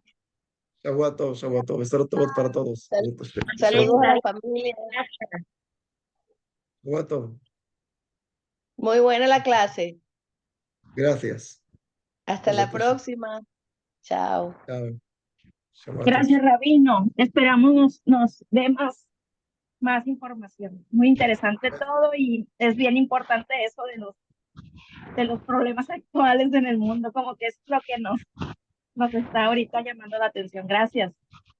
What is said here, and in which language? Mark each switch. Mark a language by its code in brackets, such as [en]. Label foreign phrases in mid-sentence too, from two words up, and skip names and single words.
[he] שבועות טוב, בשורות טובות [es] para todos. [he] בעזרת השם. שלום, [es] Saludos a shalom. la familia. [he] שבועות טוב. [es] Muy buena la clase. Gracias. Hasta la [he] בעזרת השם. [es] próxima. Chao. Chao. [he] שבת טוב. [es] Gracias, Rabino. Esperamos nos dé más información. Muy interesante todo y es bien importante eso de los problemas actuales en el mundo, como que es lo que nos está ahorita llamando la atención. Gracias.